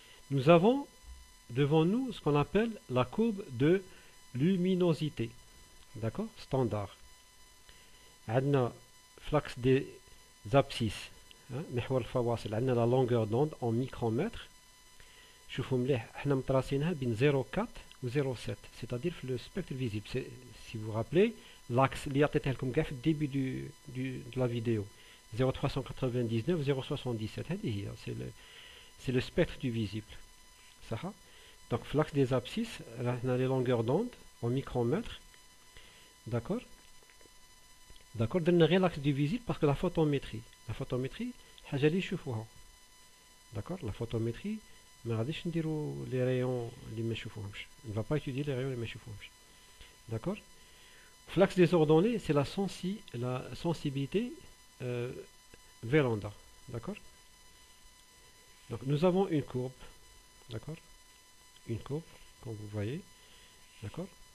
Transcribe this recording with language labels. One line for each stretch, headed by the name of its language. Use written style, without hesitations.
French: Nous avons devant nous ce qu'on appelle la courbe de luminosité. D'accord? Standard.
Arabic: عندنا
French: flux des abscisses,
Arabic: محور الفواصل,
French: عندنا la longueur d'onde en micromètres.
Arabic: شوفوا مليح احنا متراسينها بين 0,4 و 0,7
French: c'est-à-dire
Arabic: في
French: le spectre visible. Si vous vous rappelez l'axe
Arabic: اللي عطيته لكم كاع في الديبي
French: de la vidéo 0,399 0,77
Arabic: هذه هي
French: c'est le spectre du visible
Arabic: صح.
French: Donc l'axe des abscisses on a les longueurs d'onde en micromètres. D'accord. D'accord.
Arabic: درنا غير
French: l'axe du visible parce que la photométrie
Arabic: حاجه اللي نشوفوها.
French: D'accord. La photométrie
Arabic: ما غاديش نديرو لي رayons اللي ما نشوفوهمش.
French: On ne va pas étudier les rayons
Arabic: اللي ما نشوفوهمش.
French: D'accord. L'axe des ordonnées, c'est la sensibilité Véranda. D'accord. Donc nous avons une courbe. D'accord. Une courbe, comme vous voyez. D'accord.